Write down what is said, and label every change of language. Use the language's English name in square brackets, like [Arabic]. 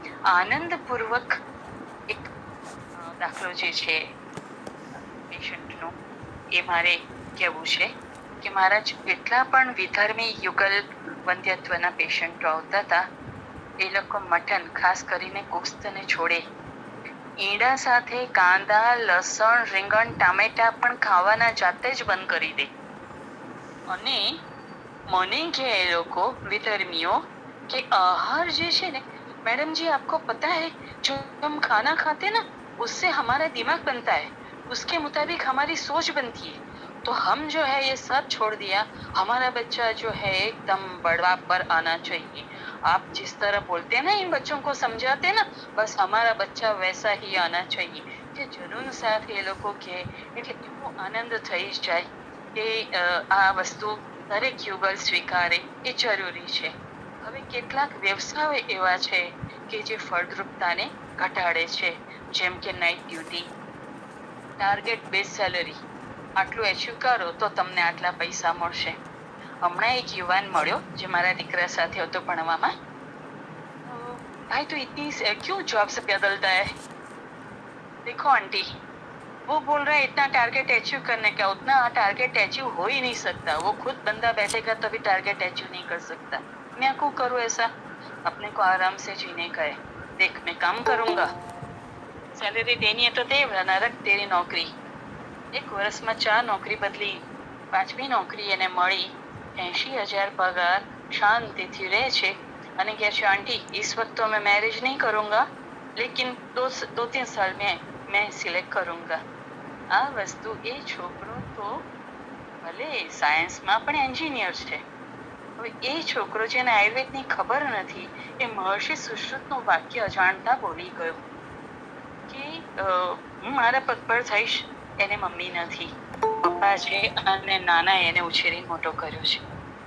[Gujarati] આનંદપૂર્વક એક દાખલો જે છે પેશન્ટનો એ મારે કહેવું છે કે મારા જેટલા પણ વિધર્મી યુગલ વંધ્યત્વના પેશન્ટો આવતા હતા એ લોકો મટન ખાસ કરીને ગોસ્તને છોડે. ઈંડા સાથે કાંદા, લસણ, રીંગણ, ટામેટા પણ ખાવાના જાતે જ બંધ કરી દે. અને મને કહે એ લોકો વિધર્મીઓ [Hindi] कि आहार जे है ना मैडम जी आपको पता है जो हम खाना खाते हैं ना उससे हमारा दिमाग बनता है, उसके मुताबिक हमारी सोच बनती है. तो हम जो है ये सब छोड़ दिया, हमारा बच्चा जो है एकदम बड़ा पर आना चाहिए. आप जिस तरह बोलते हैं ना इन बच्चों को समझाते हैं ना बस हमारा बच्चा वैसा ही आना चाहिए. [Gujarati] જે જનૂન સાથે એ લોકો કહે એટલે એવો આનંદ થઈ જાય કે આ વસ્તુ દરેક યુગલ સ્વીકારે એ જરૂરી છે. હવે કેટલાક વ્યવસાયો એવા છે કે જે ફળદ્રુપતાને ઘટાડે છે, જેમ કે night duty, target base salary, આટલું એચિવ કરો તો તમને આટલા પૈસા મળશે. હમણાં એક યુવાન મળ્યો જે મારા દીકરા સાથે હતો ભણવામાં. ભાઈ તો [Hindi] इतनी क्यों जॉब से बदलता है? देखो आंटी वो बोल रहा है इतना टारगेट अचीव करने का, उतना टारगेट अचीव हो ही नहीं सकता. वो खुद बंदा बैठेगा तभी टारगेट अचीव नहीं कर सकता. मैं क्यों करूँ ऐसा? अपने को आराम से जीने का है. देख मैं काम करूंगा, सैलरी देनी है तो दे, नरक तेरी नौकरी. एक वर्ष में 4 नौकरी बदली, 5મી नौकरी [Gujarati] એને મળી, [Hindi] 80,000 पगार, [Gujarati] शांति रहे छे અને કહે છે [Hindi] आंटी इस वक्त तो मैं मैरिज नहीं करूंगा लेकिन 2-3 साल में मैं सिलेक्ट करूंगा. [Gujarati] આ વસ્તુ એ છોકરો તો ભલે સાયન્સમાં પણ એન્જિનિયર છે. હવે એ છોકરો જેને આયુર્વેદની ખબર નથી એ મહર્ષિ સુશ્રુતનું વાક્ય અજાણતા બોલી ગયો કે હું મારા પગ પર થઈશ, એને મમ્મી નથી, પપ્પા છે અને નાના એને ઉછેરી મોટો કર્યો છે.